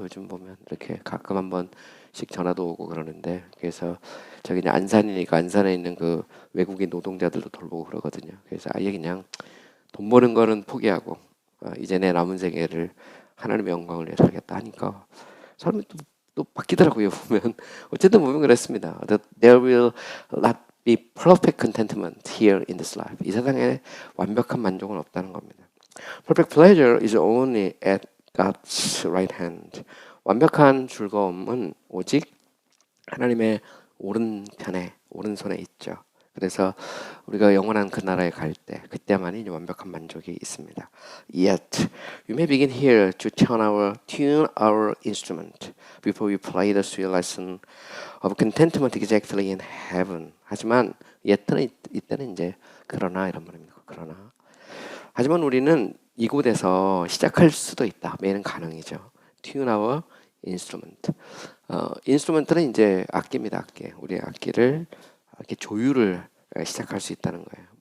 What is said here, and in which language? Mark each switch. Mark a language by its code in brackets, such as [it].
[ko] 요즘 보면 이렇게 가끔 한 번씩 전화도 오고 그러는데 그래서 저기 이제 안산이니까 안산에 있는 그 외국인 노동자들도 돌보고 그러거든요. 그래서 아예 그냥 돈 버는 거는 포기하고 이제 내 남은 생애를 하나님의 영광을 위해 살겠다 하니까 사람이 또 바뀌더라고요. 보면 어쨌든 보면 그랬습니다. [en] There will not be perfect contentment here in this life. [ko] 이 세상에 완벽한 만족은 없다는 겁니다. [en] Perfect pleasure is only at God's right hand. [ko] 완벽한 즐거움은 오직 하나님의 오른편에, 오른손에 있죠. 그래서 우리가 영원한 그 나라에 갈 때, 그때만이 이제 완벽한 만족이 있습니다. [en] Yet, we may begin here to tune our instrument before we play the sweet lesson of contentment exactly in heaven. [ko] 하지만 yet는 이때는 이제 그러나 이런 말입니다. 그러나 하지만 우리는 이곳에서 시작할 수도 있다. 매는 가능이죠. [en] Tune our instrument. [ko] 인스트루먼트는 이제 악기입니다. 악기. 우리의 악기를 이렇게 조율을 시작할 수 있다는 거예요.